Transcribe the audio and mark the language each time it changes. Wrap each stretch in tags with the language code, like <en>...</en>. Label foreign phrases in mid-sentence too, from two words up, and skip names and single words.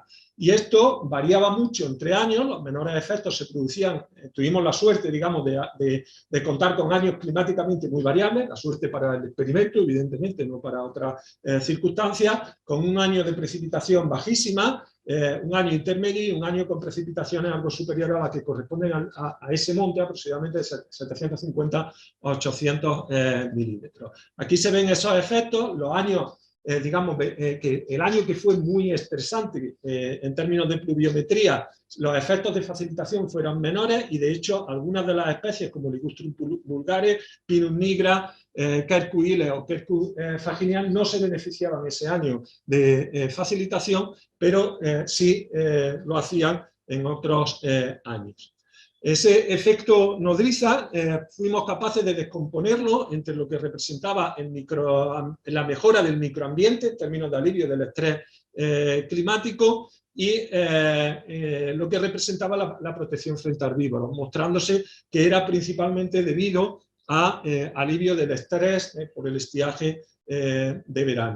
<es>Y esto variaba mucho entre años, los menores efectos se producían, tuvimos la suerte, digamos, de contar con años climáticamente muy variables, la suerte para el experimento, evidentemente, no para otras circunstancias, con un año de precipitación bajísima, un año intermedio y un año con precipitaciones algo superiores a las que corresponden a ese monte, aproximadamente de 750 a 800 milímetros. Aquí se ven esos efectos, los años digamos, que el año que fue muy estresante en términos de pluviometría, los efectos de facilitación fueron menores y de hecho algunas de las especies como Ligustrum vulgare, Pinus nigra, Quercus ilex o Quercus fagineal no se beneficiaban ese año de facilitación, pero sí lo hacían en otros años. Ese efecto nodriza fuimos capaces de descomponerlo entre lo que representaba la mejora del microambiente en términos de alivio del estrés climático y lo que representaba la protección frente a herbívoros, mostrándose que era principalmente debido a alivio del estrés por el estiaje de verano.</es>